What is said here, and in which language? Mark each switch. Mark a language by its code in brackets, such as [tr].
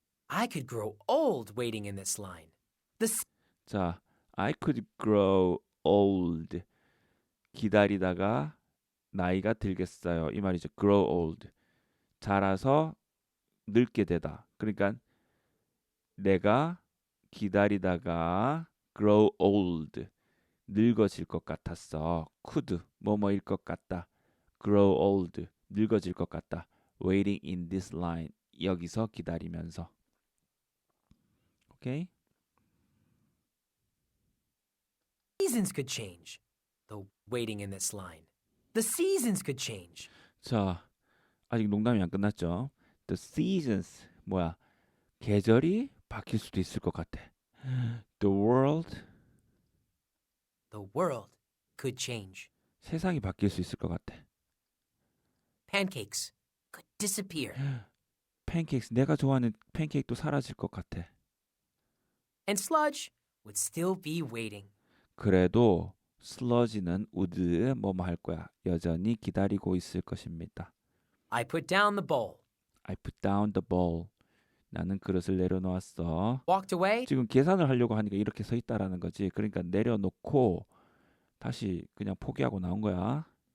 [en] I could grow old waiting in this line. 자, I could grow old. [ko] 기다리다가 나이가 들겠어요. 이 말이죠. [en] grow old. [ko] 자라서 늙게 되다. 그러니까 내가 기다리다가 [en] grow old. [ko] 늙어질 것 같았어. could 뭐뭐일 것 같다. [en] grow old. [ko] 늙어질 것 같다. [en] waiting in this line. [ko] 여기서 기다리면서. 오케이? [en] seasons could change. Though waiting in this line. The seasons could change. [ko] 자, 아직 농담이 안 끝났죠. [en] The seasons 뭐야? [ko] 계절이 바뀔 수도 있을 것 같아. [en] The world The world could change. [ko] 세상이 바뀔 수 있을 것 같아. [en] Pancakes could disappear. [ko] 팬케이크 내가 좋아하는 팬케이크도 사라질 것 같아. [en] And sludge would still be waiting. [ko] 그래도 슬러지는 would 뭐뭐 할 거야. 여전히 기다리고 있을 것입니다. [en] I put down the bowl. I put down the bowl. [ko] 나는 그릇을 내려놓았어. [en] Walked away. [ko] 지금 계산을 하려고 하니까 이렇게 서 있다라는 거지. 그러니까 내려놓고 다시 그냥 포기하고 나온 거야.